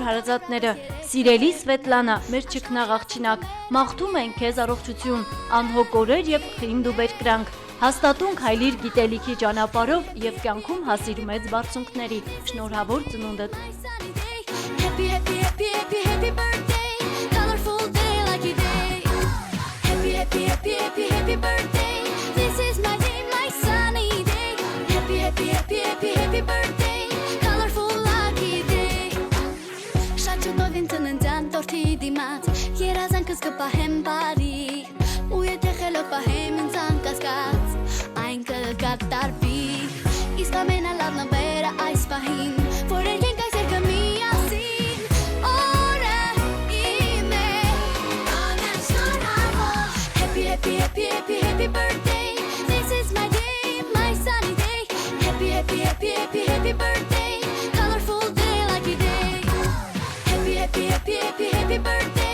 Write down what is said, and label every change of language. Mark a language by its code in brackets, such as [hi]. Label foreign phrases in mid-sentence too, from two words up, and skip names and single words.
[hy] հարազատները։ Սիրելի Սվետլանա, մեր չքնաղ աղջինակ, մաղթում ենք քեզ առողջություն, անհոգ օրեր եւ խինդ ու բերկրանք։ Հաստատունք հայլիր գիտելիքի ճանապարհով եւ կյանքում հասիր մեծ բարձունքների։ Շնորհավոր ծնունդդ։ [en] Happy birthday, colorful lucky day. [hy] Շատ շուտով ինձ ծննդյան տորթի դիմաց, երազանքս կպահեմ բարի, ու եթե խելոք պահեմ ինձ անկասկած, այն կկատարվի, իսկ ամենալավն ամբերը այս պահին, որ երկենք այս երկը միասին, օրը իմ է, անեմ շնորհավոր. [en] Happy birthday, this is my day, my sunny day. Happy birthday, colorful day, lucky day. Happy birthday.